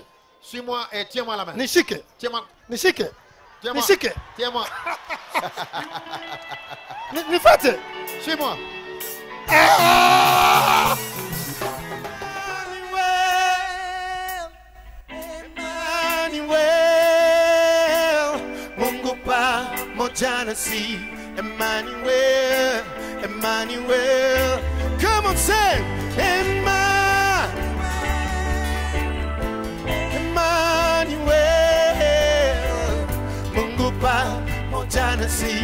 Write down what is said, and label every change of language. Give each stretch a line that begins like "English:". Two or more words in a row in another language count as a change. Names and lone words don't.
French: Suis-moi et tiens-moi la main.
Swahili: Nishike.
French: Tiens-moi.
Swahili: Nishike.
French: Tiens-moi.
Swahili: Nishike.
French: Tiens-moi.
Swahili: Nifuate.
French: Suis-moi.
Swahili: Emmanuel, Mungu pamoja nasi. Emmanuel, Emmanuel.
English: Come on, say Emmanuel,
Swahili: Mungu pamoja nasi.